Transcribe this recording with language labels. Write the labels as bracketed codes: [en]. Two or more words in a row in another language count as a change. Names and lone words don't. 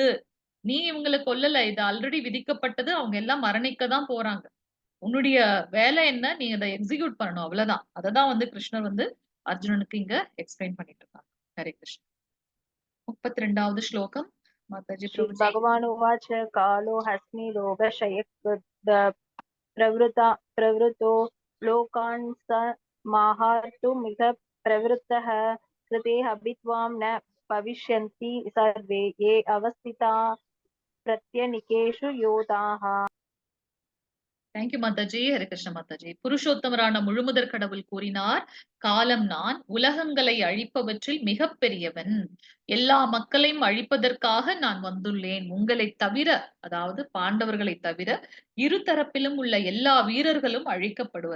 [ta] நீ இவங்களை கொல்லல. இது ஆல்ரெடி விதிக்கப்பட்டது. அவங்க எல்லாம் மரணிக்க தான் போறாங்க. உன்னுடைய வேலை என்ன? நீ அதை எக்ஸிக்யூட் பண்ணணும். அவ்வளவுதான். அததான் வந்து கிருஷ்ணர் வந்து அர்ஜுனனுக்கு இங்க எக்ஸ்பிளைன் பண்ணிட்டு இருக்காங்க. ஹரே கிருஷ்ண. 32வது ஸ்லோகம் மாதாஜி பிரபுஜி. [sa] भगवानुवाच कालो हस्मि प्रवृतो लोकान् समाहर्तुमिह प्रवृत्तः कृते अभित्वां न भविष्यन्ति सर्वे ये अवस्थिता प्रत्यनिकेषु योधाः. [ta] தேங்க்யூ மாதாஜி. ஹரே கிருஷ்ண மாதாஜி. புருஷோத்தமரான முழுமுதற் கடவுள் கூறினார், காலம் நான் உலகங்களை அழிப்பவற்றில் மிக பெரியவன். எல்லா மக்களையும் அழிப்பதற்காக நான் வந்துள்ளேன். உங்களை தவிர, அதாவது பாண்டவர்களை தவிர இரு தரப்பிலும் உள்ள எல்லா வீரர்களும் அழிக்கப்படுவர்.